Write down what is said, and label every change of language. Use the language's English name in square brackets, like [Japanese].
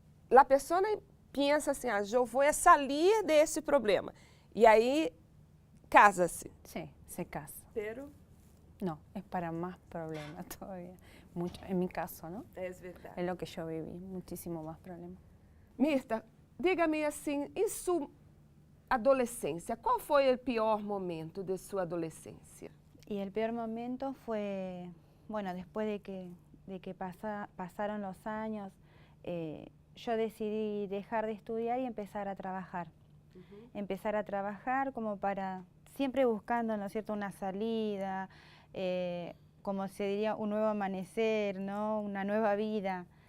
[Portuguese] A pessoa pensa assim, eu vou sair desse problema. E aí, casa-se. [Spanish] Sí, se casa. Pero... No, es para más problemas todavía. Mucho, en mi caso, ¿no? [Portuguese] Es verdade. [Spanish] Es lo que yo viví, muchísimo más problemas. [Portuguese] Mirta, diga-me assim, em sua adolescência, qual foi o pior momento de sua adolescência? [Spanish] Y el peor momento fue, bueno, después de que pasaron los años, yo decidí dejar de estudiar y empezar a trabajar. Empezar a trabajar como para, siempre buscando, ¿no es cierto?, una salida, como se diría, un nuevo amanecer, ¿no?, una nueva vida.